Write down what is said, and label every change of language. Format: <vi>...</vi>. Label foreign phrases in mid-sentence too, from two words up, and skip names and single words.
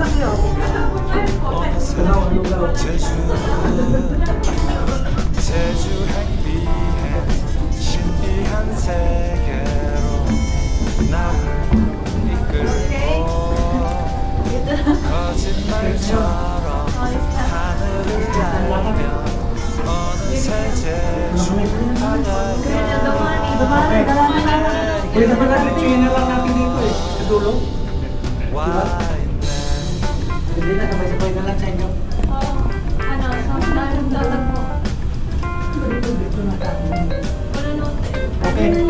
<ko>어느새 제주 행비해 신비한 세계로 나를 이끌고 거짓말처럼 하늘을 날면 어느새 제주 바다가 와 있네.</ko> <tl>Hindi na, sabay-sabay na lang sa inyo. Okay.</tl>